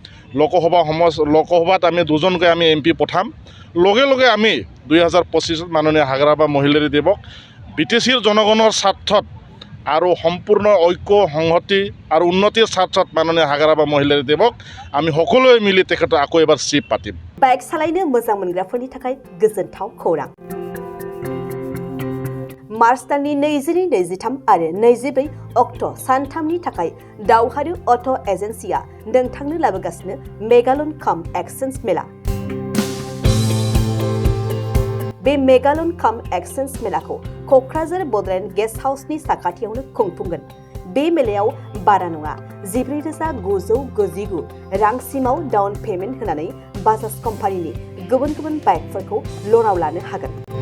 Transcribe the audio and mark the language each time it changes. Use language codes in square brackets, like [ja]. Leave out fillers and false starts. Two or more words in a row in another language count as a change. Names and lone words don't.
[as] লোকসভাত আমি দুজনকৈ আমি MP পঠাম লগে লগে আমি 2025ত মাননীয় হাগৰা বা মহিলাৰী দেৱক BTCৰ জনগণৰ স্বাৰ্থত আৰু সম্পূৰ্ণ ঐক্য সংহতি আৰু উন্নতিৰ স্বাৰ্থত মাননীয় হাগৰা বা মহিলাৰী দেৱক আমি সকলোৱে মিলি তেখেতক আকৌ এবাৰ চিপ পাতিম [brx] বাইক সালাयनो मोजां मोनग्राफोरनि थाखाय गोजोनथाव खौरां मार्च दाननि 22-23 आरो 24 अक्ट' सानथामनि थाखाय दावहारु अट' एजेन्सिया नोंथांनो लाबोगासिनो मेगालन काम एक्सचेन्ज मेला बे मेगालन काम एक्सचेन्ज मेलाखौ क'क्राझार बड'लेण्ड गेस्ट हाउसनि साखाथियावनो खुंफुंगोन बे मेलायाव बारा नङा 14,999 रांसिमाव डाउन पेमेन्ट होनानै बाजाज कम्पानिनि गुबुन गुबुन बाइकफोरखौ ल'नाव लानो हागोन